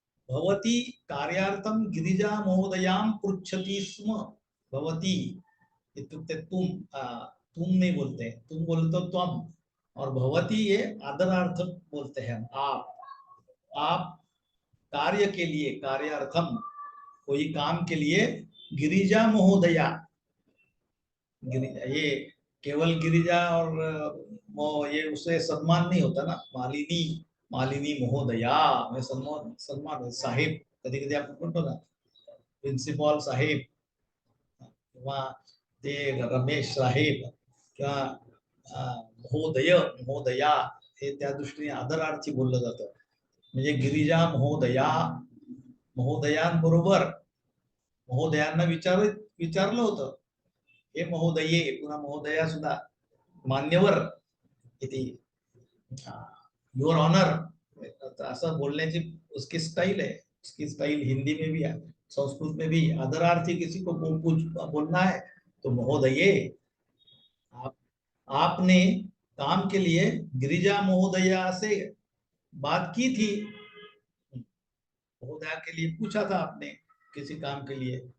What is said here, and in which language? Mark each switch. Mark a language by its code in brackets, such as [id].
[sa] भवती कार्यार्थम गिरिजा महोदयां पृच्छति स्म, [hi] भवती इत्युक्ते तुम नहीं बोलते, तुम बोलते तो तुम, और भवती ये आदरार्थ बोलते हैं, आप कार्य के लिए, कार्यार्थम कोई काम के लिए, गिरिजा महोदया, ये केवल गिरिजा और ये उससे सम्मान नहीं होता ना, मालिनी [mr] मालिनी महोदया, मैं सन्मान सन्मान साहेब, कधी कधी आपण म्हणतो ना प्रिन्सिपॉल साहेब किंवा ते रमेश साहेब किंवा महोदय महोदया, हे त्या दृष्टीने आदरार्थी बोललं जातं. म्हणजे गिरिजा महोदया, महोदयांबरोबर महोदयांना विचारलं होतं, हे महोदये पुन्हा महोदया सुद्धा मान्यवर इति योर ऑनर, असं बोलण्याची [hi] उसकी स्टाइल है. उसकी स्टाइल हिंदी में भी है, संस्कृत में भी. आदरार्थी किसी को कुछ बोलना है तो महोदये. आप आपने काम के लिए गिरिजा महोदया से बात की थी, महोदया के लिए पूछा था आपने किसी काम के लिए.